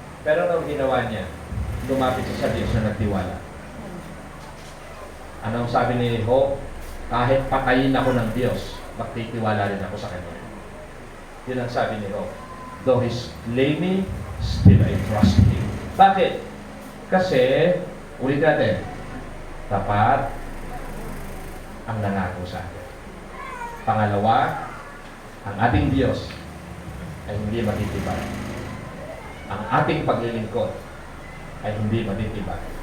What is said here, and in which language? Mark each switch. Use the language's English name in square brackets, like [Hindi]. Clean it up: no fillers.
[Filipino] Pero anong ginawa niya? Lumapit siya sa Diyos na nagtiwala. Anong sabi ni Job? Kahit patayin ako ng Diyos, magtitiwala rin ako sa Kanya. Yun ang sabi ni Job. [English] Though He slay me, still I trust Him. [Filipino] Bakit? Kasi, ulit natin, tapat ang nangako sa atin. Pangalawa, ang ating Diyos ay hindi matitibay. Ang ating paglilingkod ay hindi matitibay.